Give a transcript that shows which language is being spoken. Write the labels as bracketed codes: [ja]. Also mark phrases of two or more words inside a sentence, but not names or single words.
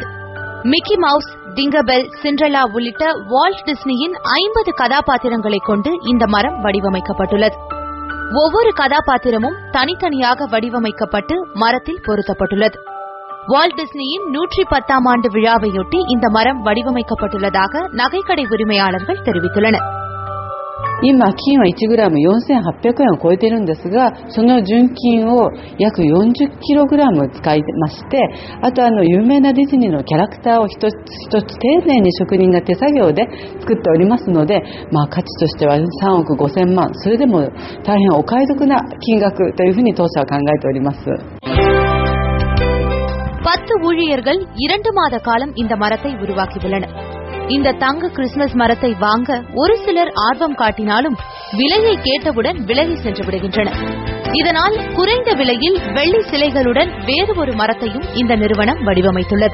[ta] மிக்கி மவுஸ், டிங்கபெல், சிண்ட்ரெல்லா உள்ளிட்ட வால்ட் டிஸ்னியின் 50 கதாபாத்திரங்களை கொண்டு இந்த மரம் வடிவமைக்கப்பட்டுள்ளது. ஒவ்வொரு கதாபாத்திரமும் தனித்தனியாக வடிவமைக்கப்பட்டு மரத்தில் பொருத்தப்பட்டுள்ளது. வால்ட் டிஸ்னியின் 110ஆம் ஆண்டு விழாவையொட்டி இந்த மரம் வடிவமைக்கப்பட்டுள்ளதாக நகைக்கடை உரிமையாளர்கள் தெரிவித்துள்ளனர். [ja] 今金は 1g4800 円を超えているんですが、その純金を約 40kg 使いまして、あと有名なディズニーのキャラクターを一つ一つ丁寧に職人が手作業で作っておりますので、価値としては3億5000万、それでも大変お買い得な金額というふうに当社は考えております。 [ta] 10 ஊழியர்கள் 2 மாத காலம் இந்த மரத்தை உருவாக்கியுள்ளனர். இந்த தங்க கிறிஸ்துமஸ் மரத்தை வாங்க ஒரு சிலர் ஆர்வம் காட்டினாலும் விலையை கேட்டவுடன் விலகி சென்று விடுகின்றனர். இதனால் குறைந்த விலையில் வெள்ளி சிலைகளுடன் வேறு ஒரு மரத்தையும் இந்த நிறுவனம் வடிவமைத்துள்ளது.